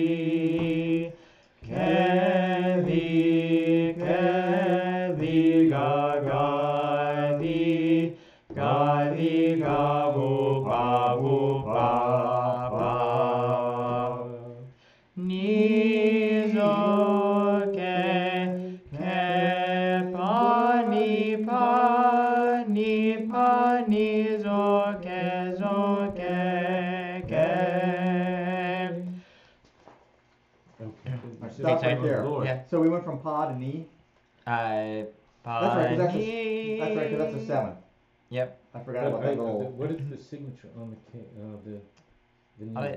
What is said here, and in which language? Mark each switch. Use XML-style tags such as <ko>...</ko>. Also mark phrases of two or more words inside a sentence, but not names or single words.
<en>gavi gavo bavu papa nizoke pa nizoke zoke ke. Stop right there. Yeah. So we went from pa to ni. Pa That's right, because that's a 7. Yep. I forgot about that little. What is the signature on the K? The knee?</en>